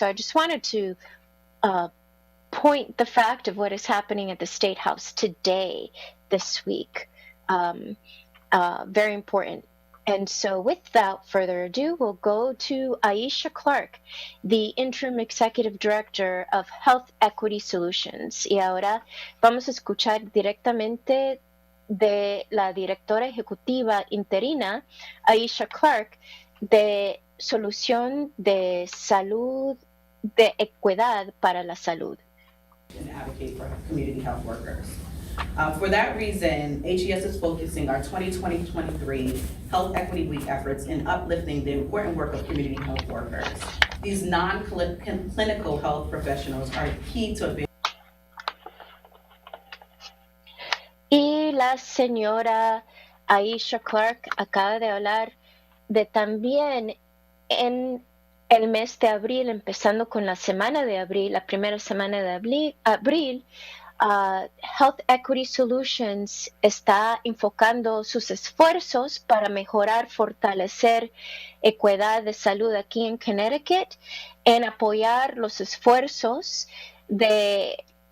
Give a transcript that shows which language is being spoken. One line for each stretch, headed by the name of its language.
English: So I just wanted to point the fact of what is happening at the State House today, this week. Very important. And so without further ado, we'll go to Aisha Clark, the Interim Executive Director of Health Equity Solutions.
Spanish: Y ahora vamos a escuchar directamente de la directora ejecutiva interina, Aisha Clark, de Solución de Salud, de Equidad para la Salud.
English: And advocate for community health workers. For that reason, HES is focusing our 2020-23 Health Equity Week efforts in uplifting the important work of community health workers. These non-clinical health professionals are key to
Spanish: Y la señora Aisha Clark acaba de hablar de también en el mes de abril, empezando con la semana de abril, la primera semana de abril, Health Equity Solutions está enfocando sus esfuerzos para mejorar, fortalecer equidad de salud aquí en Connecticut, en apoyar los esfuerzos de